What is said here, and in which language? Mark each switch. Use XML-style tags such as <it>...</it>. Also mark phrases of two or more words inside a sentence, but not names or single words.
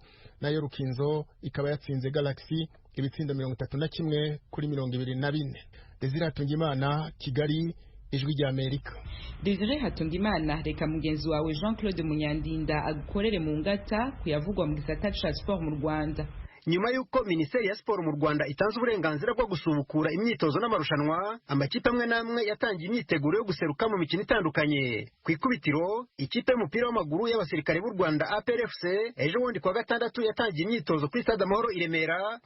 <rw>Nayo Rukinzo ikaba yatsinze Galaxy ibitsindo 31-24. Desire Hatungimana, Kigali, Ijwi rya Amerika.</rw> <rn>Desire Hatungimana, reka mugenzi wawe Jean-Claude Munyandinda agukorere mu ngata kuyavugwa mu gisata ca sport mu Rwanda.</rn> <rw>Nyuma yuko Minisiteri ya Siporo mu Rwanda itanze uburenganzira bwo gusubukura imyitozo n'amarushanwa, amakipe amwe namwe yatangiye imyiteguro yo guseruka mu mikino itandukanye. Ku ikubitiro, ikipe y'umupira w'amaguru y'abasirikare b'u Rwanda APRFC ejo bundi kwa gatandatu yatangiye imyitozo kuri Stade Amahoro i Remera.</rw>